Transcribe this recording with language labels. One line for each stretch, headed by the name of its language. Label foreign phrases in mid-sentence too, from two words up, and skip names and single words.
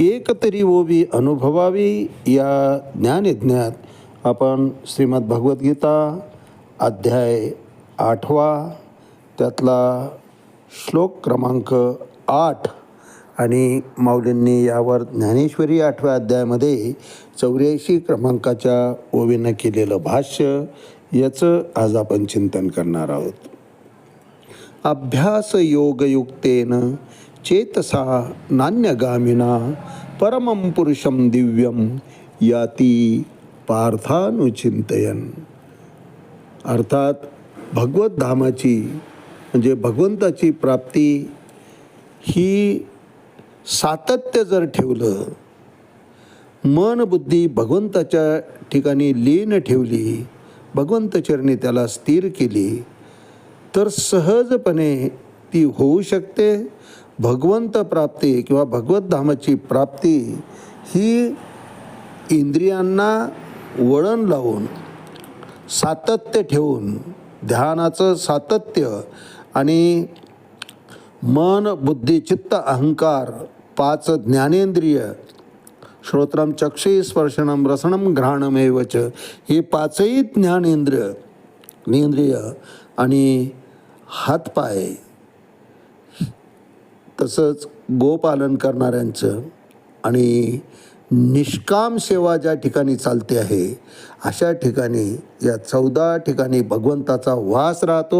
Marathi: एक तरी ओवी अनुभवावी या ज्ञानयज्ञात आपण श्रीमद भगवद्गीता अध्याय 8वा त्यातला श्लोक क्रमांक 8 आणि माऊलींनी यावर ज्ञानेश्वरी 8व्या अध्यायामध्ये 84 क्रमांकाच्या ओवीनं केलेलं भाष्य, याचं आज आपण चिंतन करणार आहोत.
Sanskrit: अभ्यास योगयुक्तेन चेतसा नान्यगामिना परमं पुरुषं दिव्यं याती पार्थानुचिंतयन.
Marathi: अर्थात भगवत धामाची म्हणजे भगवंताची प्राप्ती ही सातत्य जर ठेवलं, मन बुद्धी भगवंताच्या ठिकाणी लीन ठेवली, भगवंतचरणी त्याला स्थिर केली, तर सहजपणे ती होऊ शकते. भगवंत प्राप्ती किंवा भगवत धामाची प्राप्ती ही इंद्रियांना वळण लावून, सातत्य ठेवून, ध्यानाचं सातत्य आणि मन बुद्धी चित्त अहंकार 5 ज्ञानेंद्रिय,
Sanskrit: श्रोत्रम चक्षुः स्पर्शनम रसनम घ्राणमेवच,
Marathi: हे 5ही ज्ञानेंद्रिय आणि हातपाय, तसंच गोपालन करणाऱ्यांचं आणि निष्काम सेवा ज्या ठिकाणी चालते आहे, अशा ठिकाणी या 14 ठिकाणी भगवंताचा वास राहतो.